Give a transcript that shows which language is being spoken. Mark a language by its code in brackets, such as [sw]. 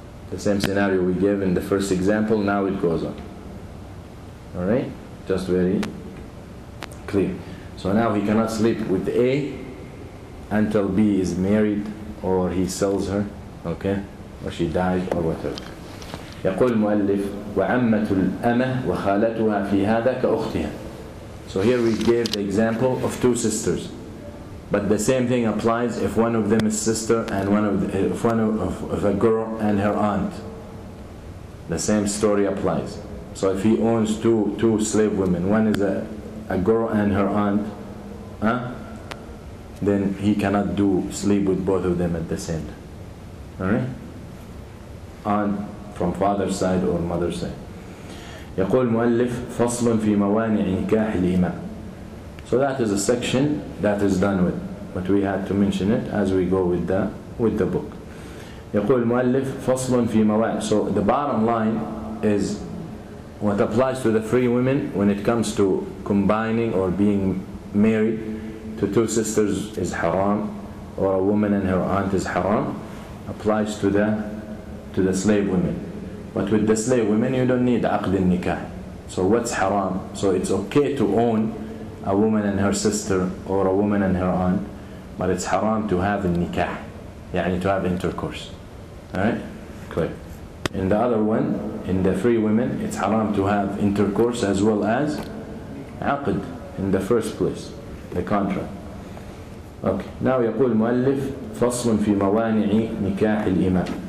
[en] The same scenario we gave in the first example, now it goes on. Alright? Just very clear. So now he cannot sleep with A until B is married, or he sells her, okay? Or she dies, or whatever. [ar] يقول المؤلف وعمة الأمة وخالتها في هذا كأختها. [en] So here we gave the example of 2 sisters, but the same thing applies if one of them is sister and if a girl and her aunt. The same story applies. So if he owns two slave women, one is a girl and her aunt, then he cannot sleep with both of them at the same time. Alright? Aunt from father's side or mother's side. [ar] يقول المؤلف فصل في موانع نكاح الإماء. [en] So that is a section that is done with, but we had to mention it as we go with the book. [ar] يقول المؤلف فصل في موانع. [en] So the bottom line is what applies to the free women when it comes to combining or being married to two sisters is haram, or a woman and her aunt is haram, applies to the slave women. But with the slave women you don't need [ar] عقد النكاح. [en] So what's haram? So it's okay to own a woman and her sister or a woman and her aunt, but it's haram to have a nikah, يعني to have intercourse. Alright? Clear. In the other one, in the free women, it's haram to have intercourse as well as عقد in the first place, the contract. Okay. [ar] Now يقول المؤلف فصل في موانع نكاح الإماء.